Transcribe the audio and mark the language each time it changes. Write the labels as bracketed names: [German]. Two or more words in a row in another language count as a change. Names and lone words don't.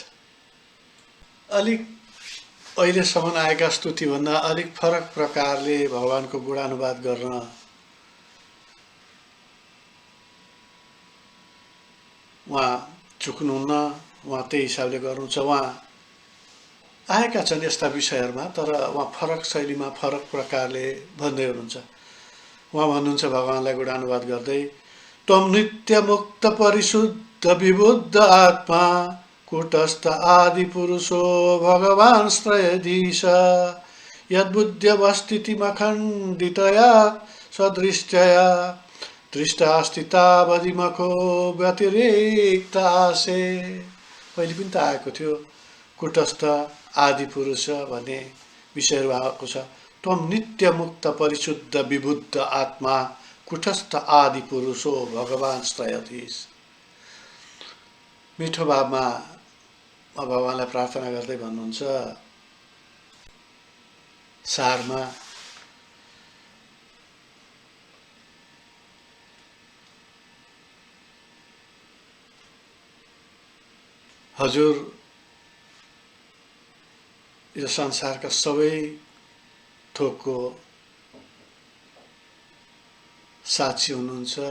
[Nepali] अलिक अहिलेसम्म आएका स्तुतिभन्दा अलिक फरक प्रकारले भगवानको गुणानुवाद गर्न उहाँ चुक्नुहुन्न। उहाँ त्यही हिसाबले गर्नुहुन्छ। उहाँ आएका छन् यस्ता विषयहरूमा, तर उहाँ फरक शैलीमा फरक प्रकारले भन्दै हुनुहुन्छ। उहाँ भन्नुहुन्छ भगवानलाई गुणानुवाद गर्दै, [Sanskrit] त्वं नित्य मुक्त परिशुद्ध विबुद्ध आत्मा कूटस्थ आदि पुरुषो भगवान् श्रयधीश यद्बुद्ध्यवस्थितिमखण्डितया स्वदृष्ट्या दृष्टास्थितावधिमखो व्यतिरिक्त आसे। [Nepali] पहिले पनि त आएको थियो [Sanskrit] कुटस्थ आदि पुरुष [Nepali] भन्ने विषयहरू आएको छ। [Sanskrit] त्वं नित्य मुक्त परिशुद्ध विबुद्ध आत्मा कुटस्थ आदि पुरुषो भगवान् श्रयधीश। [Nepali] मिठो भावमा भगवानलाई प्रार्थना गर्दै भन्नुहुन्छ सारमा, हजुर यो संसारका सबै थोकको साक्षी हुनुहुन्छ।